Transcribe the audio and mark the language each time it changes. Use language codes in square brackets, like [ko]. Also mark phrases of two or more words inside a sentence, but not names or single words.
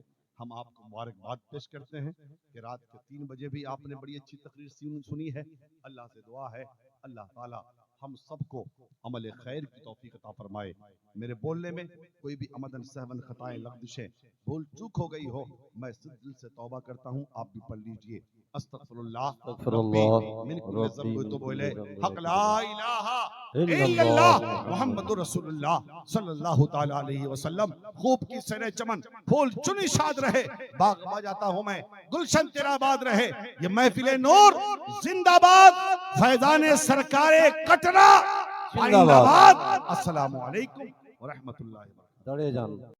[ur] ہم آپ کو مبارکباد پیش کرتے ہیں کہ رات کے 3 بجے بھی آپ نے بڑی اچھی تقریر سنی ہے. اللہ سے دعا ہے اللہ تعالیٰ ہم سب کو عمل خیر کی توفیق عطا فرمائے. میرے بولنے میں کوئی بھی عمداً سہواً خطائیں لغزشیں بھول چوک ہو گئی ہو، میں دل سے توبہ کرتا ہوں، آپ بھی پڑھ لیجیے. [ar] أستغفر الله ربي من كل ذنب وأتوب إليه، حق لا إله إلا الله محمد رسول الله صلى الله تعالى عليه وسلم. [ur] خوب کی سیرِ چمن پھول چنے شاد رہے، باغ باجاتا ہوں میں، گلشن تیرا آباد رہے. یہ محفلِ نور زندہ باد، فیضانِ سرکارِ کٹرہ زندہ باد. [ar] السلام عليكم ورحمة الله وبركاته. दड़े जान।